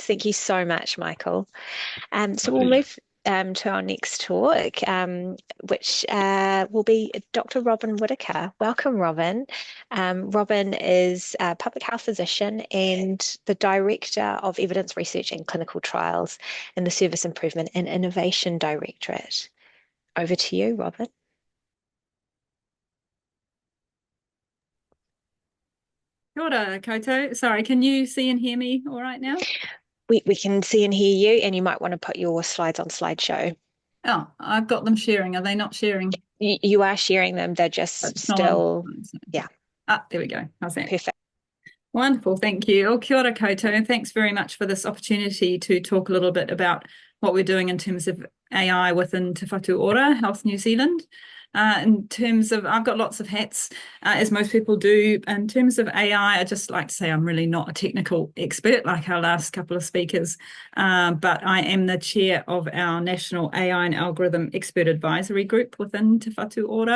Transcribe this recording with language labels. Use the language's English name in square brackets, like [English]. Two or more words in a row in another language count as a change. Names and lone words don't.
[English] Thank you so much, Michael. So we'll move to our next talk, which will be Dr. Robyn Whittaker. Welcome, Robyn. Robyn is a public health physician and the Director of Evidence Research and Clinical Trials in the Service Improvement and Innovation Directorate. Over to you, Robyn. [Māori] Kia ora koutou. [English] Sorry, can you see and hear me all right now? We can see and hear you, and you might want to put your slides on slideshow. Oh, I've got them sharing. Are they not sharing? You are sharing them. They're just still, yeah. Ah, there we go. How's that? Perfect. Wonderful, thank you. [Māori] Kia ora koutou, [English] and thanks very much for this opportunity to talk a little bit about what we're doing in terms of AI within Te Whatu Ora, Health New Zealand. In terms of, I've got lots of hats, as most people do. In terms of AI, I just like to say I'm really not a technical expert like our last couple of speakers, but I am the chair of our National AI and Algorithm Expert Advisory Group within Te Whatu Ora.